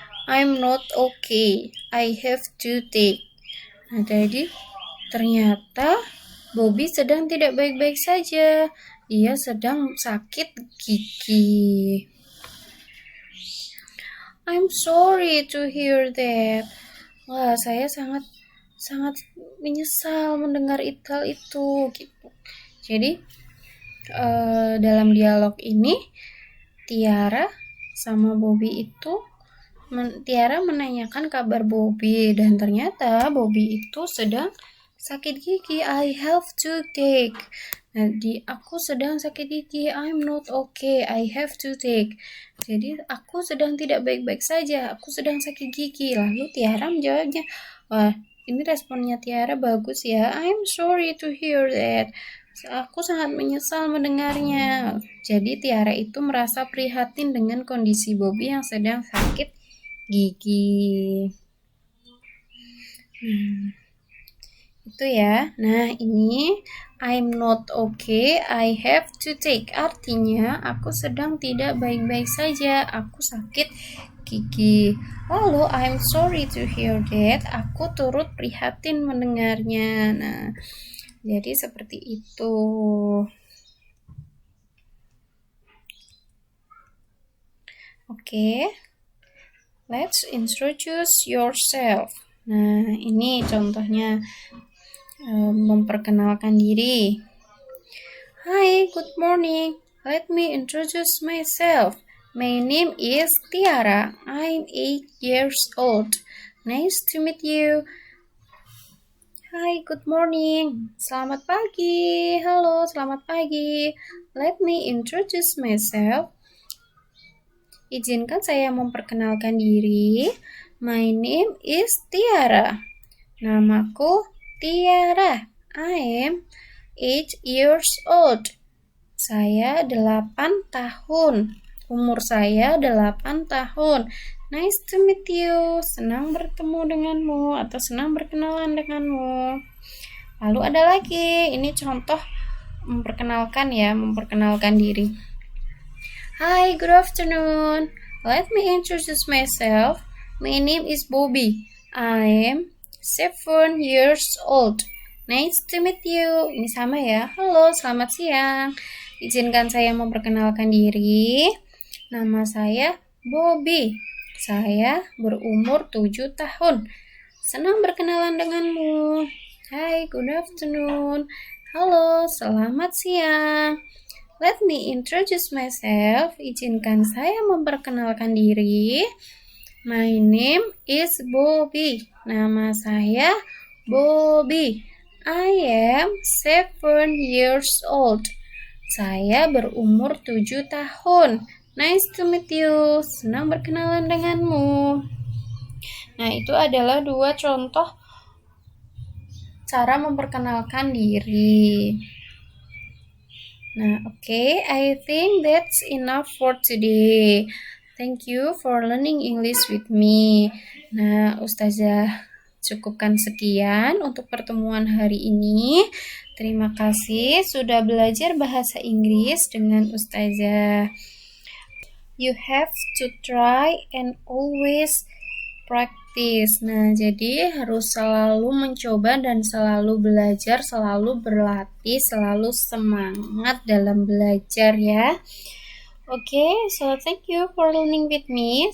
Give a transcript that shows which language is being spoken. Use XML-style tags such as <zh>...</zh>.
<en>"I'm not okay, I have toothache."</en> <id>Nah, tadi ternyata Bobby sedang tidak baik-baik saja. Dia sedang sakit gigi. "I'm sorry to hear that." Wah, saya sangat menyesal mendengar hal itu gitu. Jadi dalam dialog ini Tiara sama Bobby itu Tiara menanyakan kabar Bobby, dan ternyata Bobby itu sedang sakit gigi.</id> <en>"I have toothache."</en> <id>Jadi aku sedang sakit gigi.</id> <en>"I'm not okay, I have toothache."</en> <id>Jadi aku sedang tidak baik-baik saja, aku sedang sakit gigi. Lalu Tiara menjawabnya, wah, ini responnya Tiara bagus ya.</id> <en>"I'm sorry to hear that."</en> <id>Aku sangat menyesal mendengarnya. Jadi Tiara itu merasa prihatin dengan kondisi Bobby yang sedang sakit gigi. Itu ya. Nah, ini</id> <en>I'm not okay, I have to take.</en> <id>Artinya, aku sedang tidak baik-baik saja. Aku sakit gigi. Lalu,</id> <en>I'm sorry to hear that.</en> <id>Aku turut prihatin mendengarnya. Nah, jadi seperti itu. Oke.</id> <en>Let's introduce yourself.</en> <id>Nah, ini contohnya memperkenalkan diri.</id> <en>Hi, good morning. Let me introduce myself. My name is Tiara. I'm 8 years old. Nice to meet you. Hi, good morning.</en> <id>Selamat pagi. Halo, selamat pagi.</id> <en>Let me introduce myself.</en> <id>Izinkan saya memperkenalkan diri.</id> <en>My name is Tiara.</en> <id>Namaku Tiara.</id> <en>I am 8 years old.</en> <id>Saya 8 tahun. Umur saya 8 tahun.</id> <en>Nice to meet you.</en> <id>Senang bertemu denganmu atau senang berkenalan denganmu. Lalu ada lagi. Ini contoh memperkenalkan diri.</id> <en>Hi, good afternoon. Let me introduce myself. My name is Bobby. I am 7 years old. Nice to meet you.</en> <id>Ini sama ya. Halo, selamat siang. Izinkan saya memperkenalkan diri. Nama saya Bobby. Saya berumur 7 tahun. Senang berkenalan denganmu.</id> <en>Hi, good afternoon.</en> <id>Halo, selamat siang.</id> <en>Let me introduce myself.</en> <id>Izinkan saya memperkenalkan diri.</id> <en>My name is Bobby.</en> <id>Nama saya Bobby.</id> <en>I am 7 years old.</en> <id>Saya berumur 7 tahun.</id> <en>Nice to meet you.</en> <id>Senang berkenalan denganmu. Nah, itu adalah 2 contoh cara memperkenalkan diri.</id> <en>Nah, okay, I think that's enough for today. Thank you for learning English with me.</en> <id>Nah, Ustazah cukupkan sekian untuk pertemuan hari ini. Terima kasih sudah belajar bahasa Inggris dengan Ustazah.</id> <en>You have to try and always practice.</en> <id>Nah, jadi harus selalu mencoba dan selalu belajar, selalu berlatih, selalu semangat dalam belajar ya.</id> <en>Okay, so thank you for learning with me.</en>